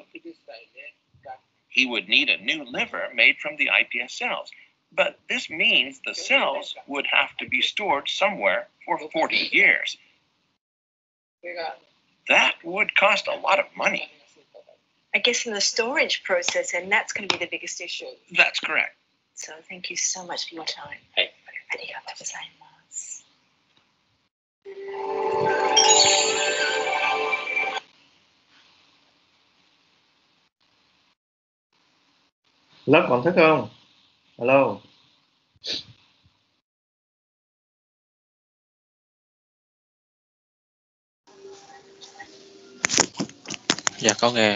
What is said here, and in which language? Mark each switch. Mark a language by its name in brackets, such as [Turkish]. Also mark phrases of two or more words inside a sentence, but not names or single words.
[English] He would need a new liver made from the iPS cells, but this means the cells would have to be stored somewhere for 40 years. That would cost a lot of money. I guess in the storage process, and that's going to be the biggest issue. That's correct. So thank you so much for your time. [Japanese] ありがとうございます. [Vietnamese] Lớp còn thức không? [English] Hello. [Vietnamese] Dạ có nghe.